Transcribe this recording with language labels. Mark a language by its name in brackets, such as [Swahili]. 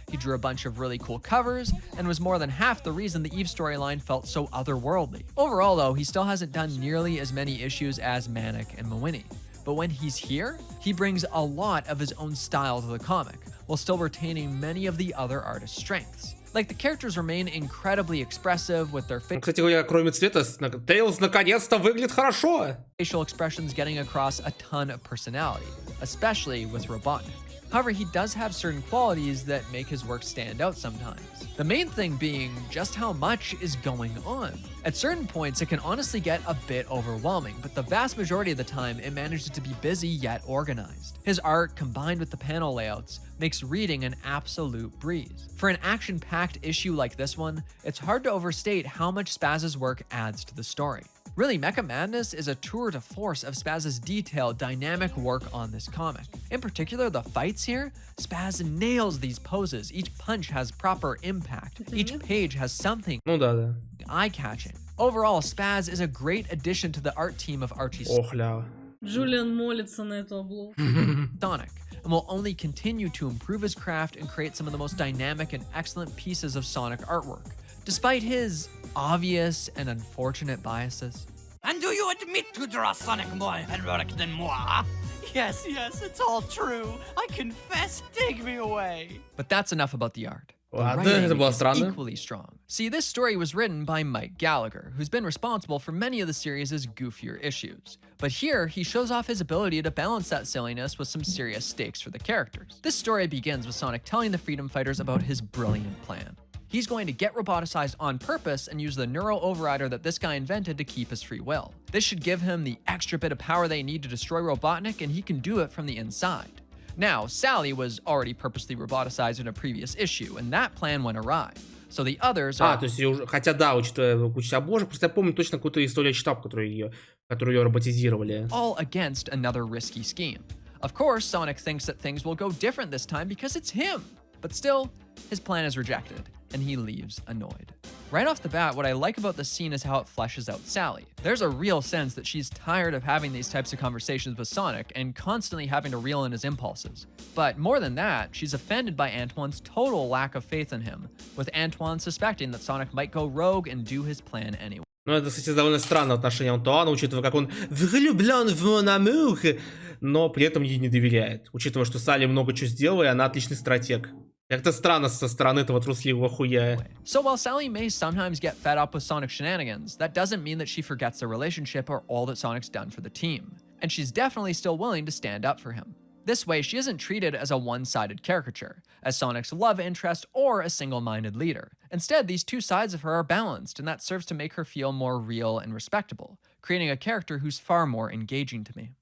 [English] He drew a bunch of really cool covers, and was more than half the reason the Eve storyline felt so otherworldly. Overall, though, he still hasn't done nearly as many issues as Manic and Mawini. But when he's here, he brings a lot of his own style to the comic, while still retaining many of the other artist's strengths. Like, the characters remain incredibly expressive with their [Russian] Кстати говоря, кроме цвета, Тейлз наконец-то выглядит хорошо. [English] facial expressions getting across a ton of personality, especially with Robotnik. However, he does have certain qualities that make his work stand out sometimes. The main thing being just how much is going on. At certain points, it can honestly get a bit overwhelming, but the vast majority of the time, it manages to be busy yet organized. His art, combined with the panel layouts, makes reading an absolute breeze. For an action-packed issue like this one, it's hard to overstate how much Spaz's work adds to the story. Really, Mecha Madness is a tour de force of Spaz's detailed, dynamic work on this comic. In particular, the fights here, Spaz nails these poses. Each punch has proper impact. Each page has something [Russian] Ну да. [English] eye-catching. Overall, Spaz is a great addition to the art team of Archie [Russian] Охля. Джулиан молится на эту обложку. [English] Sonic, and will only continue to improve his craft and create some of the most dynamic and excellent pieces of Sonic artwork, despite his obvious and unfortunate biases. And do you admit to draw Sonic more heroic than moi? Yes, it's all true. I confess, take me away. But that's enough about the art. The [Russian] Ладно, [English] writing [Russian] это было [English] is [Russian] странно. [English] equally strong. See, this story was written by Mike Gallagher, who's been responsible for many of the series' goofier issues. But here, he shows off his ability to balance that silliness with some serious stakes for the characters. This story begins with Sonic telling the Freedom Fighters about his brilliant plan. He's going to get roboticized on purpose and use the neural overrider that this guy invented to keep his free will. This should give him the extra bit of power they need to destroy Robotnik, and he can do it from the inside. Now, Sally was already purposely roboticized in a previous issue, and that plan went awry. So the others are... [Russian] То есть ее уже... Хотя да, учитывая кучу обложек, просто я помню точно какую-то историю читал, которую ее роботизировали. [English] all against another risky scheme. Of course, Sonic thinks that things will go different this time because it's him. But still, his plan is rejected, and he leaves annoyed. Right off the bat, what I like about this scene is how it fleshes out Sally. There's a real sense that she's tired of having these types of conversations with Sonic and constantly having to reel in his impulses. But more than that, she's offended by Antoine's total lack of faith in him, with Antoine suspecting that Sonic might go rogue and do his plan anyway. [Russian] Ну, это, кстати, довольно странное отношение Антуана, учитывая, как он влюблен в [French] mon amour, [Russian] но при этом ей не доверяет. Учитывая, что Салли много чего сделала, и она отличный стратег. Как-то странно со стороны этого трусливого хуя. [English] So while Sally may sometimes get fed up with Sonic's shenanigans, that doesn't mean that she forgets the relationship or all that Sonic's done for the team. And she's definitely still willing to stand up for him. This way, she isn't treated as a one-sided caricature, as Sonic's love interest or a single-minded leader. Instead, these two sides of her are balanced, and that serves to make her feel more real and respectable, creating a character who's far more engaging to me.